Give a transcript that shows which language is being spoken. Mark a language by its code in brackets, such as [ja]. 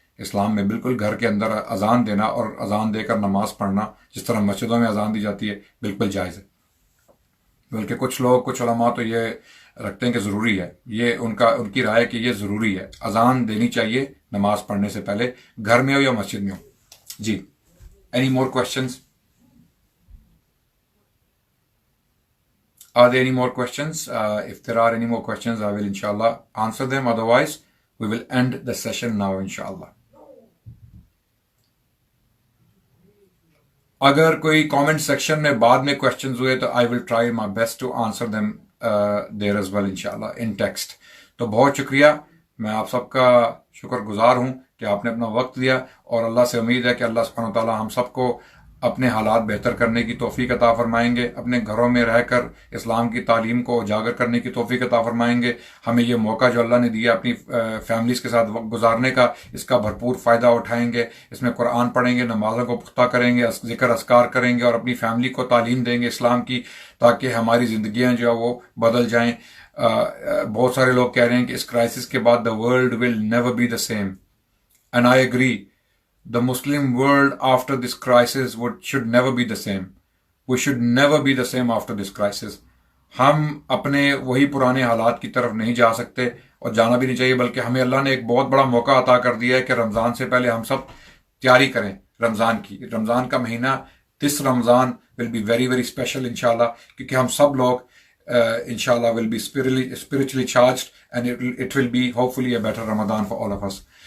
[ur] اسلام میں بالکل گھر کے اندر اذان دینا اور اذان دے کر نماز پڑھنا جس طرح مسجدوں میں اذان دی جاتی ہے بالکل جائز ہے. بلکہ کچھ علماء تو یہ رکھتے ہیں کہ ضروری ہے، یہ ان کی رائے کہ یہ ضروری ہے، اذان دینی چاہیے نماز پڑھنے سے پہلے، گھر میں ہو یا مسجد میں ہو. [en] جی، any more questions? Are there any more questions? If there are any more questions, I will inshallah answer them. Otherwise, we will end the session now inshallah. [ur] اگر کوئی کامنٹ سیکشن میں بعد میں کوشچنز ہوئے تو [en] I will try my best to answer them there as well inshallah in text. [ur] تو بہت شکریہ، میں آپ سب کا شکر گزار ہوں کہ آپ نے اپنا وقت دیا، اور اللہ سے امید ہے کہ اللہ سبحانہ وتعالیٰ ہم سب کو اپنے حالات بہتر کرنے کی توفیق عطا فرمائیں گے، اپنے گھروں میں رہ کر اسلام کی تعلیم کو اجاگر کرنے کی توفیق عطا فرمائیں گے. ہمیں یہ موقع جو اللہ نے دیا اپنی فیملیز کے ساتھ وقت گزارنے کا، اس کا بھرپور فائدہ اٹھائیں گے. اس میں قرآن پڑھیں گے، نمازوں کو پختہ کریں گے، ذکر اذکار کریں گے، اور اپنی فیملی کو تعلیم دیں گے اسلام کی، تاکہ ہماری زندگیاں جو ہے وہ بدل جائیں. بہت سارے لوگ کہہ رہے ہیں کہ اس کرائسس کے بعد [en] the world will never be the same, and I agree. The Muslim world after this crisis should never be the same. We should never be the same after this crisis. [ur] ہم اپنے وہی پرانے حالات کی طرف نہیں جا سکتے، اور جانا بھی نہیں چاہیے، بلکہ ہمیں اللہ نے ایک بہت بڑا موقع عطا کر دیا ہے کہ رمضان سے پہلے ہم سب تیاری کریں رمضان کی. رمضان کا مہینہ، [en] this Ramzan will be very very special انشاءاللہ، [ur] کیونکہ ہم سب لوگ انشاءاللہ [en] will be spiritually charged, and it will be hopefully a better Ramadan for all of us.